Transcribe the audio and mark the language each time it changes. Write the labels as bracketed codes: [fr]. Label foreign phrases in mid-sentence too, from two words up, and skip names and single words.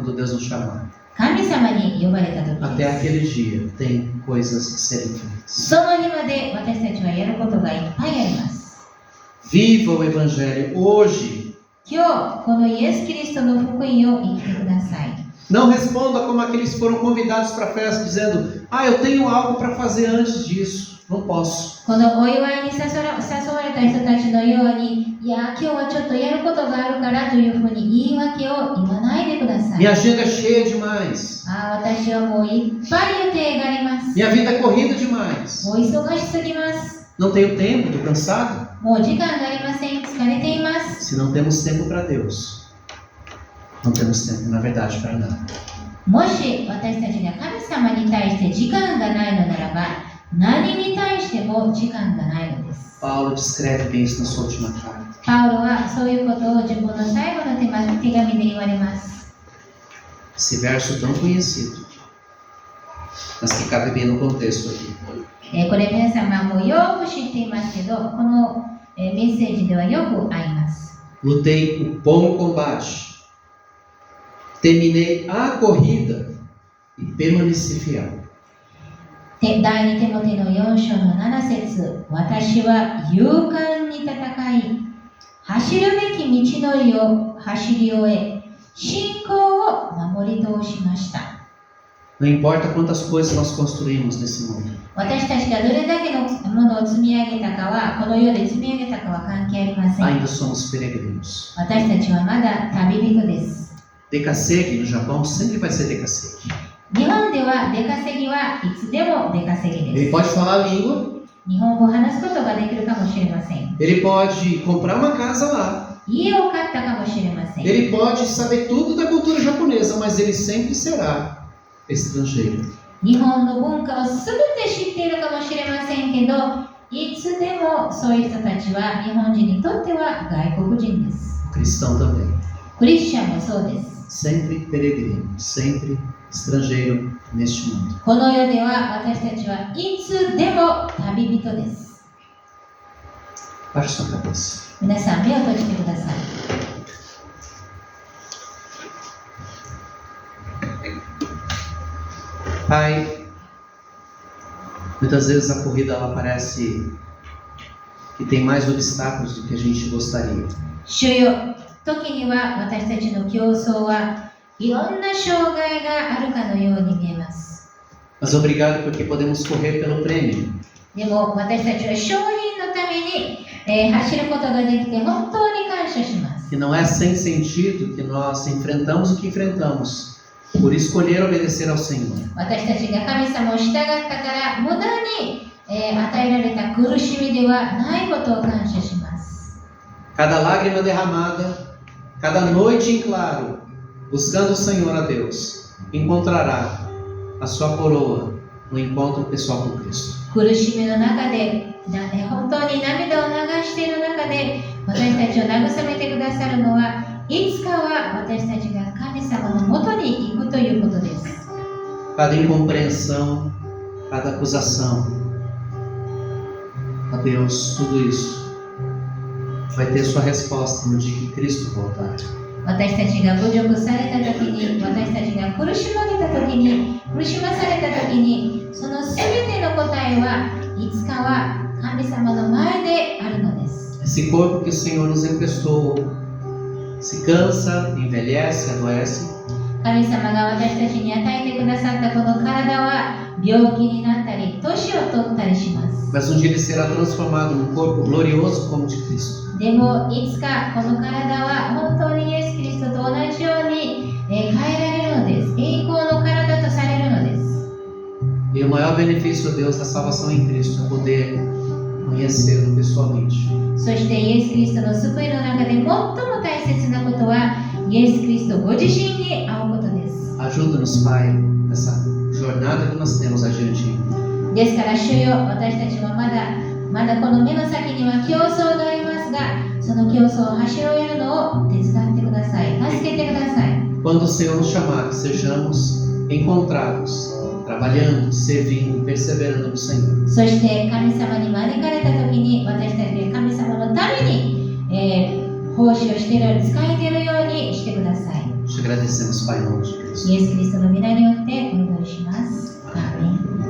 [pt] Quando Deus nos chamar. [ja] 神様に呼ばれた時 [pt] Até [ja] です。 [pt] aquele dia tem coisas a serem feitas. [ja] その日まで私たちはやることがいっぱいあります。 [pt] Viva o Evangelho hoje. [ja] 今日、このイエス・キリストの福音を生きてください。 [pt] Não responda como aqueles que foram convidados para a festa, dizendo: eu tenho algo para fazer antes disso. Não posso. [ja] このお祝いに誘われた人たちのように、いや、今日はちょっとやることがあるからというふうに言い訳を言わないでください。 [pt] Minha agenda é cheia demais. [ja] 私はもういっぱい予定があります。 [pt] Minha vida é corrida demais. [ja] もう忙しすぎます。 [pt] Não tenho tempo, estou cansado. [ja] もう時間がありません。疲れています。 [pt] Se não temos tempo para Deus, não temos tempo, na verdade, para nada. [ja] もし私たちが神様に対して時間がないのならば、何に対しても時間がないのです。 [pt] Paulo descreve bem isso na sua última carta. [ja] パウロはそういうことを自分の最後の手紙で言われます。 [pt] Esse verso tão conhecido, mas que cabe bem no contexto aqui. [ja] これ皆様もよく知っていますけど、このメッセージではよく合います。 [pt] Lutei o bom combate, terminei a corrida e permaneci fiel. [ja] 第2テモテの4章の7節、私は勇敢に戦い、走るべき道のりを走り終え、信仰を守り通しました。 [pt] Não importa quantas coisas nós construímos nesse mundo. [ja] 私たちがどれだけのものを積み上げたかは、この世で積み上げたかは関係ありません。 [pt] Ainda somos peregrinos. [ja] 私たちはまだ旅人です。 [pt] Decassegue no Japão sempre vai ser decassegue. [ja] 日本では出稼ぎはいつでも出稼ぎで [pt] Ele [ja] す。 [pt] pode falar a língua, [ja] 日本語を話すことができるかもしれません。 [pt] ele pode comprar uma casa lá, [ja] 家を買ったかもしれません。 [pt] ele pode saber tudo da cultura japonesa, mas ele sempre será estrangeiro. [ja] 日本の文化を全て知っているかもしれませんけど、いつでもそういう人たちは日本人にとっては外国人です。 [pt] O cristão também. [ja] クリスチャンもそうです。 [pt] Sempre peregrino, sempre estrangeiro neste mundo. [ja] この世では私たちはいつでも旅人です。 [pt] Baixe sua cabeça. [ja] 皆さん目を閉じてください。 [pt] Pai, muitas vezes a corrida ela parece que tem mais obstáculos do que a gente gostaria. [ja] 主よ、時には私たちの競争はいろんな障害があるかのように見えます。 [pt] Mas obrigado porque podemos correr pelo prêmio. [ja] でも私たちは商品のために、走ることができて本当に感謝します。 [pt] Que não é sem sentido que nós enfrentamos o que enfrentamos por escolher obedecer ao Senhor. [ja] 私たちが神様を従ったから無駄に、与えられた苦しみではないことを感謝します。 [pt] Cada lágrima derramada, cada noite em claro, buscando o Senhor a Deus, encontrará a sua coroa no encontro pessoal com Cristo. [ja] 苦しみの中で、本当に涙を流している中で私たちを慰めてくださるのはいつかは私たちが神様のもとに行くということです。 [pt] Cada incompreensão, cada acusação, a Deus, tudo isso vai ter sua resposta no dia que Cristo voltar. [ja] 私たちが侮辱された時に、私たちが苦しまれた時に、苦しまされた時に、その全ての答えはいつかは神様の前であるのです。 [pt] Esse corpo que o Senhor nos emprestou se cansa, envelhece, adoece. [ja] 神様が私たちに与えてくださったこの体は病気になったり、年を取ったりします。 [pt] Mas um dia ele será transformado num corpo glorioso como o de Cristo. [ja] でもいつかこの体は本当にイエス・キリストと同じように変えられるのです。栄光の体とされるのです。 [pt] E o maior benefício, Deus, da salvação em Cristo é poder conhecê-lo pessoalmente. [ja] そしてイエス・キリストの救いの中で最も大切なことはイエス・キリストご自身に会うことです。 [pt] Ajuda-nos, Pai, nessa jornada que nós temos adiante. [ja] ですから主よ、私たちはまだこの目の先には競争がありますが、その競争を走り終えるのを手伝ってください。助けてください。 [pt] Quando o Senhor nos chamar, que sejamos encontrados, trabalhando, servindo, perseverando no Senhor. [ja] そして神様に招かれた時に、私たちが神様のために、奉仕をしているように、使えているようにしてください。 [pt] Te agradecemos, Pai, em nome de Cristo. [ja] イエス・キリストの皆によってお祈りします。アーメン。